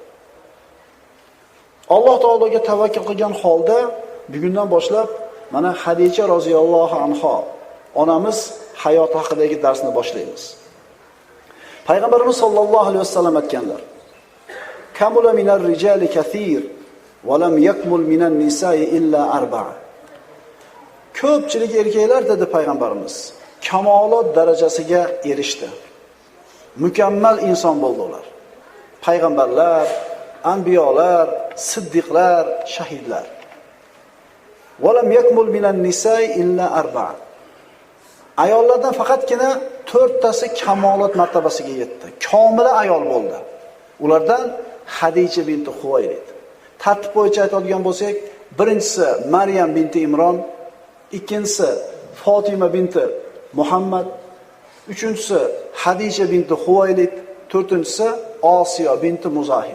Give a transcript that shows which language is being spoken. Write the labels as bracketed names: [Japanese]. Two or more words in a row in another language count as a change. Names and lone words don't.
[Uzbek] Alloh taologa tavakkul qilgan holda bugundan boshlab mana Hadicha [Arabic] رضي الله عنها [Uzbek] onamiz hayoti haqidagi darsni boshlaymiz. [Arabic] Payg'ambarimiz صلى الله عليه وسلم aytganlar: "كمل من الرجال كثير ولم يكمل من النساء إلا أربع." [Uzbek] Ko'pchilik erkaklar dedi payg'ambarimiz, kamolot darajasiga erishdi. Mukammal inson bo'ldi ular. Payg'ambarlar, anbiyolar, siddiqlar, shahidlar. [Arabic] ولم يكمل من النساء إلا أربع. [Uzbek] Ayollardan faqatgina 4 tasi kamolot martabasiga yetdi. Komila ayol bo'ldi. Ulardan Hadicha binti Huvaylid. Tartib bo'yicha aytadigan bo'lsak, birinchisi Maryam binti Imron, ikkinchisi Fatima binti Muhammad, uchinchisi Hadicha binti Huvaylid, to'rtinchisi Osiyo binti Muzahim.